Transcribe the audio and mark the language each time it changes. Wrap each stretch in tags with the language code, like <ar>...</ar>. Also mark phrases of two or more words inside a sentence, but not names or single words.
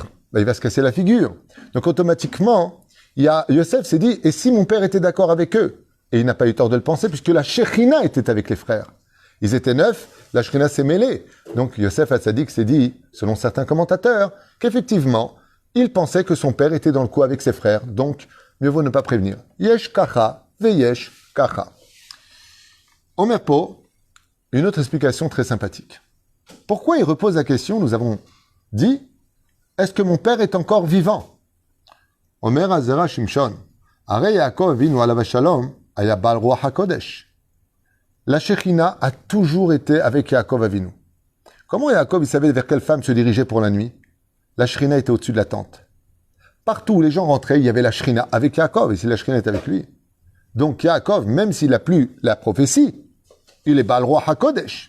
<fr>Ben, il va se casser la figure. Donc automatiquement, Yosef s'est dit, et si mon père était d'accord avec eux? Et il n'a pas eu tort de le penser, puisque la Shekhinah était avec les frères. Ils étaient 9, la Shekhinah s'est mêlée. Donc Yosef Hatzadik s'est dit, selon certains commentateurs, qu'effectivement, il pensait que son père était dans le coup avec ses frères. Donc, mieux vaut ne pas prévenir.</fr> <he>יש כך, ויש כך. אומר פה,</he> <fr>une autre explication très sympathique. Pourquoi il repose la question? Nous avons dit, est-ce que mon père est encore vivant?</fr> <he>אומר הזרע שמשון, הרי יעקב אבינו עליו השלום, היה בעל רוח הקודש.</he> <fr>La Shekhinah a toujours été avec Yaakov Avinu. Comment Yaakov, il savait vers quelle femme se diriger pour la nuit? La Shekhinah était au-dessus de la tente. Partout où les gens rentraient, il y avait la Shekhinah avec Yaakov, et si la Shekhinah était avec lui. Donc Yaakov, même s'il n'a plus la prophétie, il est</fr> <he>בעל רוח הקודש.</he>